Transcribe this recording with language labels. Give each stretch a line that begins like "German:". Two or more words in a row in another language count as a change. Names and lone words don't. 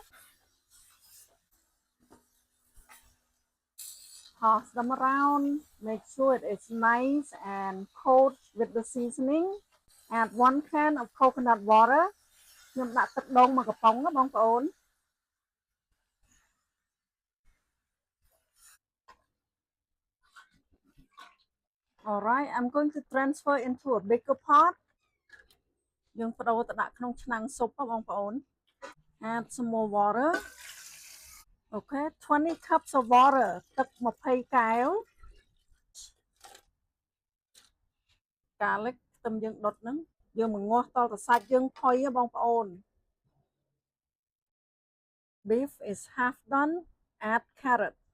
English: toss them around make sure it is nice and coat with the seasoning add 1 can of coconut water
Khmer: ខ្ញុំដាក់ទឹកដូង1កំប៉ុងណាបងប្អូន
English: Alright I'm going to transfer into a bigger pot
Khmer: យើងបដូរទៅដាក់ក្នុងឆ្នាំងស៊ុបបងប្អូន
English: add some more water okay 20 cups of water
Khmer: ទឹក20កែវ garlic ខ្ទឹមយើងដុតហ្នឹងយើងមកងាស់តទៅសាច់យើងផុយបងប្អូន
English: beef is half done add carrot